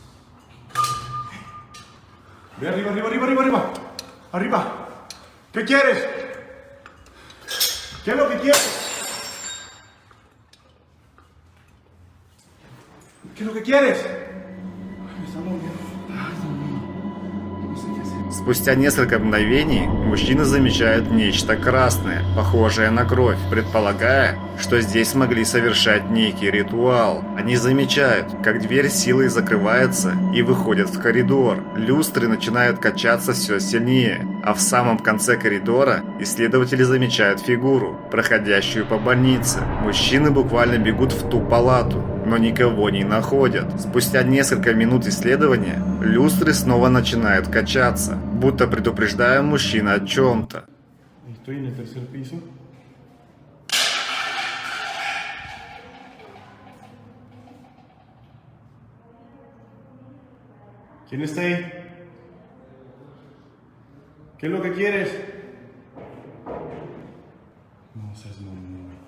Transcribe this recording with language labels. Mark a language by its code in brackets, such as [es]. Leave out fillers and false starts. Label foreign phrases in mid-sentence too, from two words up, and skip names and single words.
[es] Ve arriba, arriba, arriba, arriba, arriba. Arriba. ¿Qué quieres? ¿Qué es lo que quieres? ¿Qué es lo que quieres? Ay, me está moviendo. Ay, Dios mío. No sé qué hacer. [ru] Спустя несколько мгновений мужчины замечают нечто красное, похожее на кровь, предполагая, что здесь могли совершать некий ритуал. Они замечают, как дверь силой закрывается и выходят в коридор. Люстры начинают качаться все сильнее, а в самом конце коридора исследователи замечают фигуру, проходящую по больнице. Мужчины буквально бегут в ту палату, но никого не находят. Спустя несколько минут исследования люстры снова начинают качаться, будто предупреждая мужчин о чем-то. [es] Estoy en el tercer piso. ¿Quién está ahí? ¿Qué es lo que quieres? No seas mamón, güey.